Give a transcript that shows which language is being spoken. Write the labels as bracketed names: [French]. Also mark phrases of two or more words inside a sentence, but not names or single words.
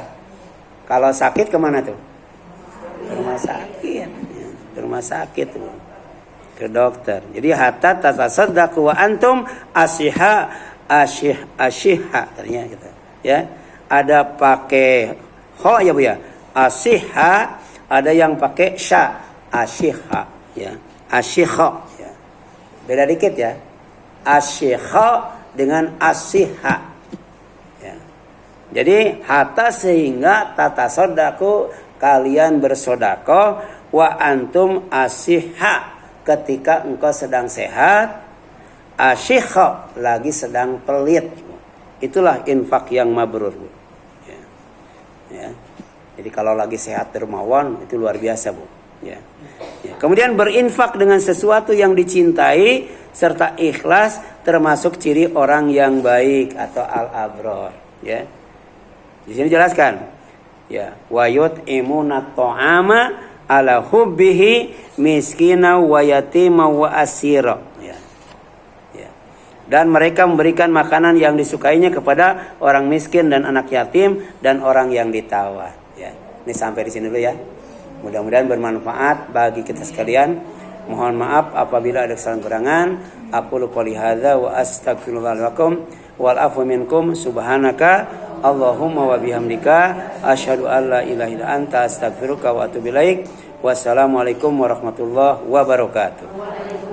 [Indonesian] Kalau sakit kemana tuh? Ke rumah sakit, ya. Ke rumah sakit Bu. Ke dokter. Jadi [Arabic] حتى تتصدقوا وأنتم أشحاء [Indonesian] ternyata gitu. Ya. Ada pakai kha ya Bu ya. Asyiha, ada yang pakai sya, asyiha ya. Asyiha ya. Beda dikit ya. Asyiha dengan asyiha. Ya. Jadi hatta sehingga tatasaddaqu kalian bersedekah [Arabic] وأنتم أشحاء [Indonesian] ketika engkau sedang sehat, asyikha lagi sedang pelit. Itulah infak yang mabrur. Ya. Ya. Jadi kalau lagi sehat dermawan itu luar biasa Bu. Ya. Ya. Kemudian berinfak dengan sesuatu yang dicintai serta ikhlas termasuk ciri orang yang baik atau al-abrar. Ya. Di sini jelaskan. Ya, [Arabic] ويطعمون الطعام على حبه مسكينا ويتيما وأسيرا, [Indonesian] ya. Ya. Dan mereka memberikan makanan yang disukainya kepada orang miskin dan anak yatim dan orang yang ditawan, ya. Ini sampai di sini dulu ya. Mudah-mudahan bermanfaat bagi kita sekalian. Mohon maaf apabila ada kesalahan kurangan. [Arabic] أقول قولي هذا وأستغفر الله لكم والعفو منكم سبحانك اللهم وبحمدك أشهد أن لا إله إلا أنت أستغفرك وأتوب إليك. والسلام عليكم ورحمة الله وبركاته.